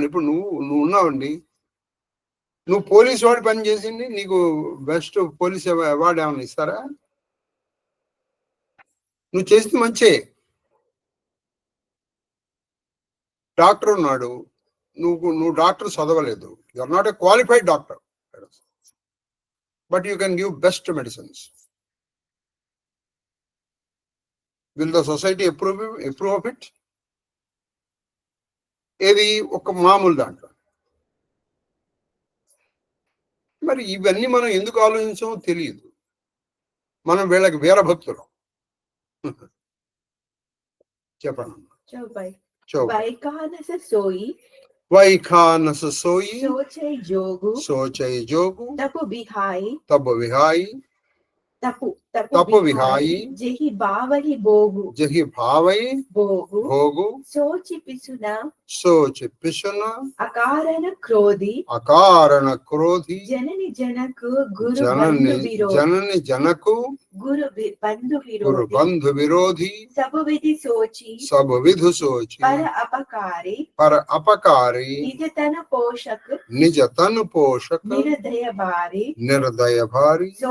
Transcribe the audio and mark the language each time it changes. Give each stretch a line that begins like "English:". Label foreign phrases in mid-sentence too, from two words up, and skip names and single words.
Telugu: ఇప్పుడు నువ్వు ఉన్నావండి, నువ్వు పోలీసు వాడి పని చేసింది, నీకు
English: best police award
Telugu: ఏమైనా ఇస్తారా? నువ్వు చేసింది మంచే. డాక్టర్ ఉన్నాడు, నువ్వు డాక్టర్ చదవలేదు,
English: you are not a qualified doctor, but you can give best medicines. will the society approve of it?
Telugu: ఏది ఒక మామూలు దాంట్లో. మరి ఇవన్నీ మనం ఎందుకు ఆలోచించామో తెలియదు. మనం వీళ్ళకి వీరభక్తులం. చెప్పండి.
Awadhi: वैखानस सोई वैखानस सोई सोचै जोगु तप विहाई तप विहाई जहि भावहि भोगु सोच पिसुना अकारण क्रोधी जननि जनक गुरु बंधु विरोधी सब विधि सोची पर अपकारी निज तन पोषक निर्दय भारी